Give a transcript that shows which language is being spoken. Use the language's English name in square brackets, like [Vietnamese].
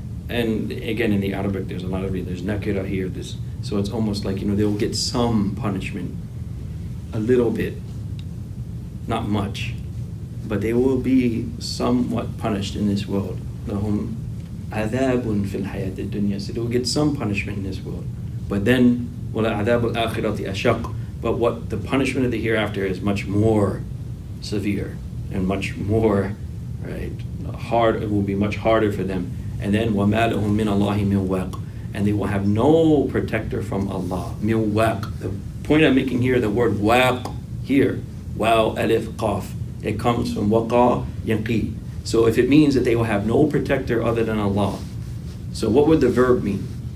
[English] And again, in the Arabic, there's a lot of it. There's nakira here. So it's almost like, they will get some punishment. A little bit. Not much. But they will be somewhat punished in this world. [Arabic] لَهُمْ عَذَابٌ فِي الْحَيَاةِ الدُّنْيَا. [English] So they will get some punishment in this world. But then, [Arabic] وَلَعَذَابُ الْآخِرَةِ أَشَقُّ. [English] But what the punishment of the hereafter is much more severe and much more, right, hard. It will be much harder for them. And then [Arabic] وَمَا لَهُم مِّنَ اللَّهِ مِن وَاقٍ. [English] And they will have no protector from Allah. [Arabic] مِن وَاقٍ. [English] The point I'm making here, the word waq here, waw, alif, qaf, it comes from waqa yaqi. So if it means that they will have no protector other than Allah, so what would the verb mean?